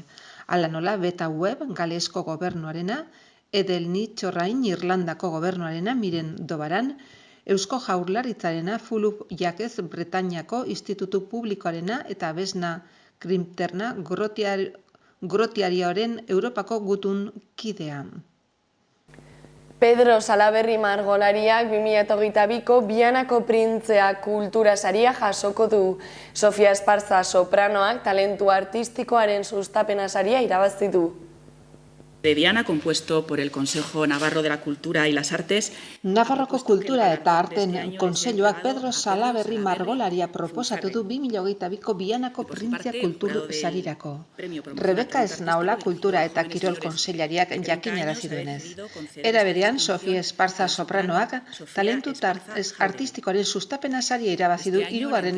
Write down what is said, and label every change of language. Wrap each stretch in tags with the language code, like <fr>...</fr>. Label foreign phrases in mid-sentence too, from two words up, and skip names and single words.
<eu>Hala nola Beta Web Galesko gobernuarena, Edelnitz-Orrain Irlandako gobernuarena Miren Dobaran, Eusko Jaurlaritzarena Fuluk Jakez Bretainiako Institutu Publikoarena eta Besna Krimterna Grotiarioaren Europako gutun kidea. Pedro Salaberri margolariak 2022ko Bianako Printzea kultura saria jasoko du. Sofia Esparza sopranoak talentu artistikoaren sustapena saria irabazi du.</eu> <es>de Viana, compuesto por el Consejo Navarro de la Cultura y las Artes.</es> <eu>Nafarroko Kultura eta Arten Kontseiluak Pedro Salaberri margolaria proposatu du 2022ko Vianako Printzia Kultur Sarirako. Rebeka Esnaola Kultura eta Kirol Kontseilariak jakinarazi duenez. Era berean, Sofia Esparza sopranoak talentu artistikoaren sustapena saria irabazi du 3.</eu>